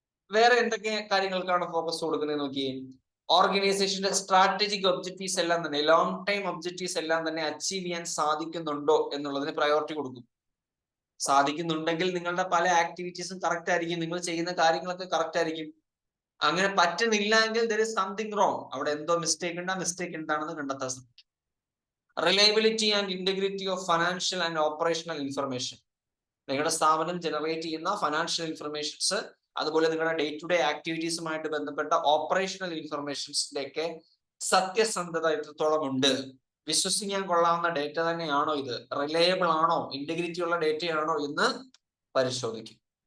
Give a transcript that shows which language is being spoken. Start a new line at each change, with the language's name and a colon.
Malayalam: വേറെ എന്തൊക്കെ കാര്യങ്ങൾക്കാണ് ഫോക്കസ് കൊടുക്കുന്നത് നോക്കിയേ. ഓർഗനൈസേഷന്റെ സ്ട്രാറ്റജിക് ഒബ്ജക്റ്റീവ്സ് എല്ലാം തന്നെ, ലോങ് ടൈം ഒബ്ജക്റ്റീവ്സ് എല്ലാം തന്നെ അച്ചീവ് ചെയ്യാൻ സാധിക്കുന്നുണ്ടോ എന്നുള്ളതിന് പ്രയോറിറ്റി കൊടുക്കും. സാധിക്കുന്നുണ്ടെങ്കിൽ നിങ്ങളുടെ പല ആക്ടിവിറ്റീസും കറക്റ്റ് ആയിരിക്കും, നിങ്ങൾ ചെയ്യുന്ന കാര്യങ്ങളൊക്കെ കറക്റ്റ് ആയിരിക്കും. അങ്ങനെ പറ്റുന്നില്ല എങ്കിൽ
English: there is something wrong.
Malayalam: അവിടെ എന്തോ മിസ്റ്റേക്ക് ഉണ്ട്, ആ മിസ്റ്റേക്ക് എന്താണെന്ന് കണ്ടെത്താൻ ശ്രമിക്കും. Reliability and integrity of financial and operational information. നിങ്ങളുടെ സ്ഥാപനം ജനറേറ്റ് ചെയ്യുന്ന ഫൈനാൻഷ്യൽ ഇൻഫർമേഷൻസ്, അതുപോലെ നിങ്ങളുടെ ഡേ ടു ഡേ ആക്ടിവിറ്റീസുമായിട്ട് ബന്ധപ്പെട്ട ഓപ്പറേഷണൽ ഇൻഫർമേഷൻസിന്റെ ഒക്കെ സത്യസന്ധത എത്രത്തോളം ഉണ്ട്, വിശ്വസിക്കാൻ കൊള്ളാവുന്ന ഡേറ്റ തന്നെയാണോ ഇത്, റിലയബിൾ ആണോ, ഇന്റഗ്രിറ്റി ഉള്ള ഡേറ്റയാണോ എന്ന് പരിശോധിക്കും.